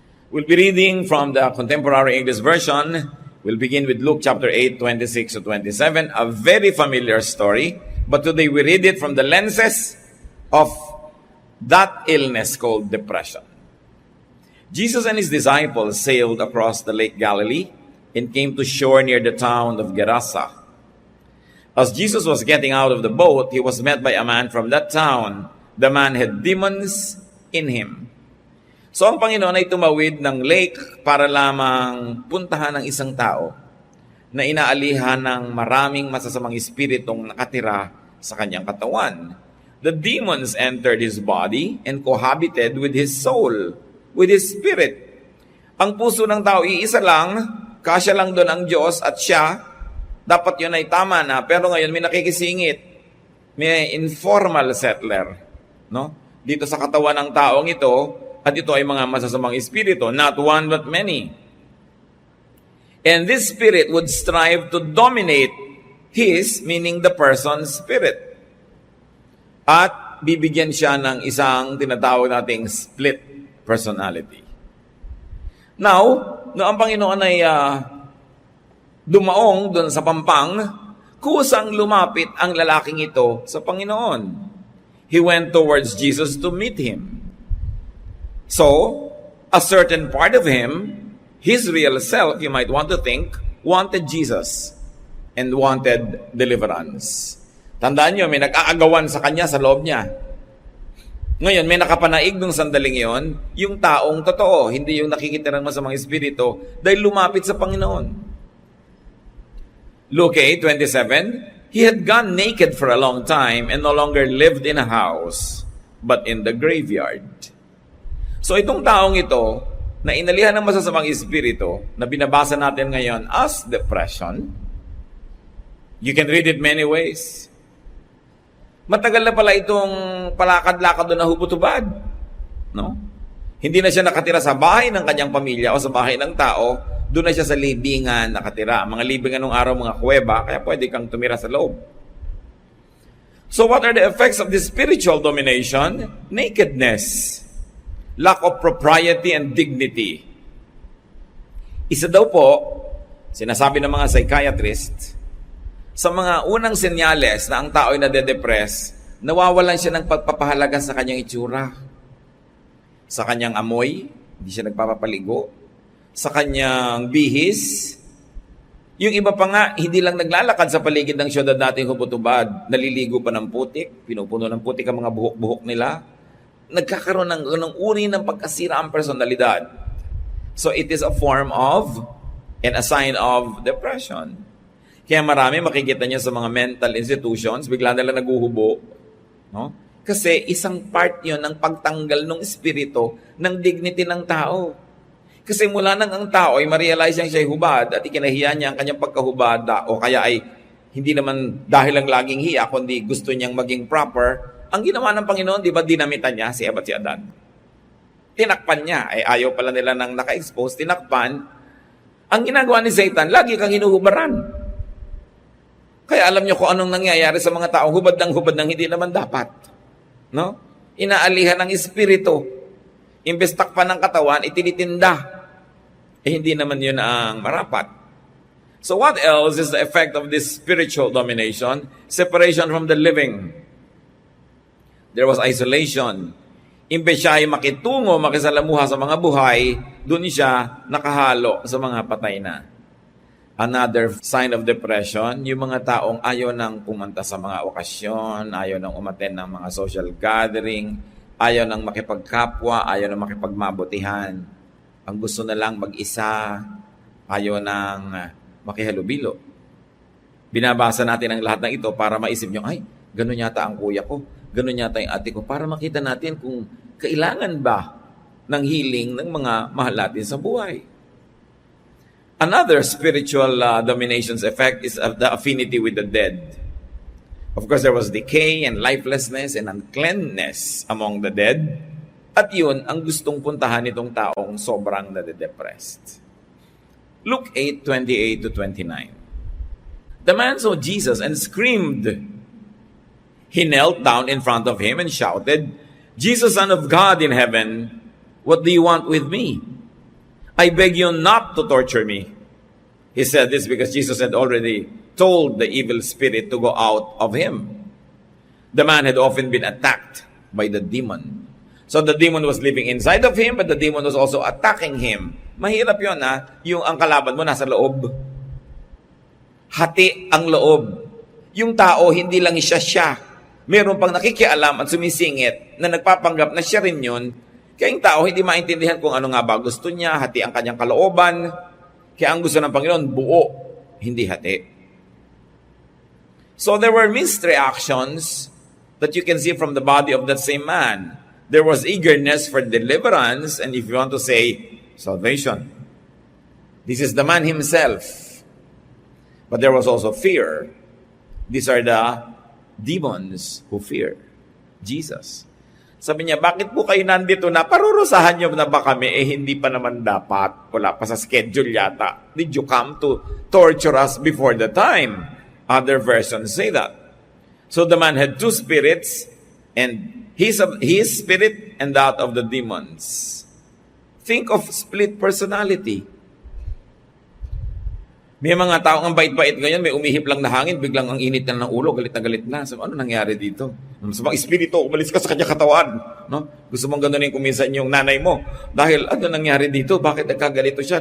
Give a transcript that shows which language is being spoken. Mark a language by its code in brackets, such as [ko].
[en] We'll be reading from the Contemporary English Version. We'll begin with Luke chapter 8, 26 to 27, a very familiar story, but today we read it from the lenses of that illness called depression. Jesus and his disciples sailed across the Lake Galilee and came to shore near the town of Gerasa. As Jesus was getting out of the boat, he was met by a man from that town. The man had demons in him. [tl] So ang Panginoon ay tumawid ng lake para lamang puntahan ng isang tao na inaalihan ng maraming masasamang espiritong nakatira sa kanyang katawan. [en] The demons entered his body and cohabited with his soul, with his spirit. [tl] Ang puso ng tao iisa lang, kasya lang doon ang Diyos at siya, dapat yun ay tama na, pero ngayon may nakikisingit, may [en] informal settler, [tl] no? Dito sa katawan ng taong ito, at ito ay mga masasamang espiritu, [en] not one but many. And this spirit would strive to dominate his, meaning the person's spirit. [tl] At bibigyan siya ng isang tinatawag nating split personality. Now, no ang Panginoon ay dumaong doon sa pampang, kusang lumapit ang lalaking ito sa Panginoon. [en] He went towards Jesus to meet him. So, a certain part of him, his real self, you might want to think, wanted Jesus and wanted deliverance. [tl] Tandaan nyo, may nag-aagawan sa kanya sa loob niya. Ngayon, may nakapanaig nung sandaling yon, yung taong totoo, hindi yung nakikitirang masamang espiritu, dahil lumapit sa Panginoon. [en] Luke 8:27, he had gone naked for a long time and no longer lived in a house, but in the graveyard. [tl] So itong taong ito, na inalihan ng masasamang espiritu, na binabasa natin ngayon [en] as depression, you can read it many ways. [tl] Matagal na pala itong palakad-lakad doon na hubot-hubad. No? Hindi na siya nakatira sa bahay ng kanyang pamilya o sa bahay ng tao, doon na siya sa libingan nakatira. Mga libingan nung araw, mga kuweba, kaya pwede kang tumira sa loob. [en] So what are the effects of this spiritual domination? Nakedness. lack of propriety and dignity. [tl] Isa daw po, sinasabi ng mga psychiatrist, sa mga unang senyales na ang tao ay nade-depress, nawawalan siya ng pagpapahalaga sa kanyang itsura, sa kanyang amoy, hindi siya nagpapapaligo, sa kanyang bihis. Yung iba pa nga, hindi lang naglalakad sa paligid ng syudad nating hubot-hubad, naliligo pa ng putik, pinupuno ng putik ang mga buhok-buhok nila, nagkakaroon ng uri ng pagkasira ang personalidad. [en] So it is a form of and a sign of depression. [tl] Kaya marami makikita niya sa mga mental institutions, bigla nila naguhubo. No? Kasi isang part yon ng pagtanggal ng espiritu ng dignity ng tao. Kasi mula nang ang tao ay ma-realize niyang siya'y hubad at ikinahiya niya ang kanyang pagkahubad o kaya ay hindi naman dahil lang laging hiya, kundi gusto niyang maging proper, ang ginawa ng Panginoon, di ba dinamitan niya si Eva at si Adan? Tinakpan niya. Ayaw pala nila nang naka-expose, tinakpan. Ang ginagawa ni Satan, lagi kang hinuhubaran. Kaya alam niyo kung anong nangyayari sa mga taong hubad ng hindi naman dapat. No? Inaalihan ng espiritu. Imbes takpan ng katawan, itinitinda. Hindi naman yun ang marapat. [en] So what else is the effect of this spiritual domination? Separation from the living. There was isolation. [tl] Imbes siya ay makitungo, makisalamuha sa mga buhay, dun siya nakahalo sa mga patay na. [en] Another sign of depression, [tl] yung mga taong ayaw nang pumunta sa mga okasyon, ayaw nang umattend ng mga social gathering, ayaw nang makipagkapwa, ayaw nang makipagmabutihan. Ang gusto na lang mag-isa, ayaw nang makihalubilo. Binabasa natin ang lahat ng ito para maisip nyo, ay, ganun yata ang kuya ko, ganun yata yung ate ko, para makita natin kung kailangan ba ng healing ng mga mahal natin sa buhay. [en] Another spiritual domination's effect is the affinity with the dead. Of course, there was decay and lifelessness and uncleanness among the dead. [tl] At yun ang gustong puntahan nitong taong sobrang nade-depressed. [en] Luke 8:28 to 29. The man saw Jesus and screamed. He knelt down in front of him and shouted, "Jesus, Son of God in heaven, what do you want with me? I beg you not to torture me." He said this because Jesus had already told the evil spirit to go out of him. The man had often been attacked by the demon. So the demon was living inside of him, but the demon was also attacking him. [tl] Mahirap yun yung ang kalaban mo nasa loob. Hati ang loob. Yung tao, hindi lang siya. Meron pang nakikialam at sumisingit na nagpapanggap na siya rin yun. Kaya yung tao hindi maintindihan kung ano nga ba gusto niya, hati ang kanyang kalooban. Kaya ang gusto ng Panginoon, buo, hindi hati. [en] So there were mixed reactions that you can see from the body of that same man. There was eagerness for deliverance, and if you want to say, salvation. This is the man himself. But there was also fear. These are the demons who fear Jesus. [tl] Sabi niya, bakit po kayo nandito na? Parurusahan niyo na ba kami? Hindi pa naman dapat. Wala pa sa schedule yata. [en] Did you come to torture us before the time? Other versions say that. So the man had two spirits, and his spirit and that of the demons. Think of split personality. [tl] May mga taong ang bait-bait ngayon, may umihip lang na hangin, biglang ang init na ng ulo, galit na galit na. So, ano nangyari dito? Sa mga espiritu, umalis ka sa kanya katawan. No? Gusto mong ganunin kung minsan yung nanay mo. Dahil ano nangyari dito? Bakit nagkagalito siya?